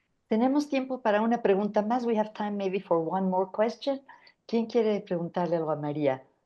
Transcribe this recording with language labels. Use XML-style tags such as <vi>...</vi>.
<es>Tenemos tiempo para una pregunta más.</es> <en>We have time maybe for one more question.</en> <es>¿Quién quiere preguntarle algo a María?</es>